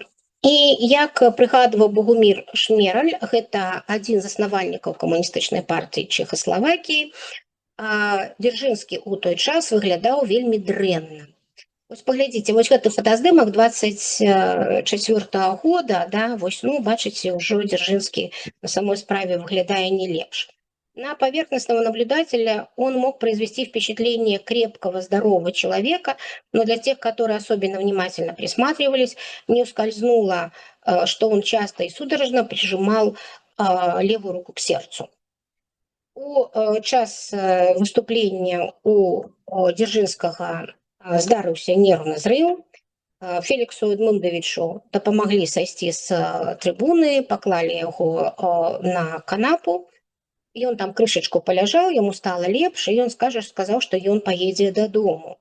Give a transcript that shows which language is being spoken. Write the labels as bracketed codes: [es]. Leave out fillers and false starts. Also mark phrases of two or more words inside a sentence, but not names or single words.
[be] І як прыгадваў Богумір Шмераль, гэта адзін з заснавальнікаў камуністычнай партыі Чэхаславакіі, Дзяржынскі ў той час выглядаў вельмі дрэнна. Вось паглядзіце, вось гэты фотаздымак 24 года, вось, бачыце, ўжо Дзяржынскі на самой справе выглядае не лепш. [ru] На поверхностного наблюдателя он мог произвести впечатление крепкого, здорового человека, но для тех, которые особенно внимательно присматривались, не ускользнуло, что он часто и судорожно прижимал левую руку к сердцу. [be] Час выступлення у Дзяржынскага здарыўся нервны зрыў. Феліксу Эдмундавічу дапамаглі сайсці з трыбуны, паклалі яго на канапу. Ён там крышачку паляжаў, яму стала лепш, і ён сказаў, што ён паедзе дадому.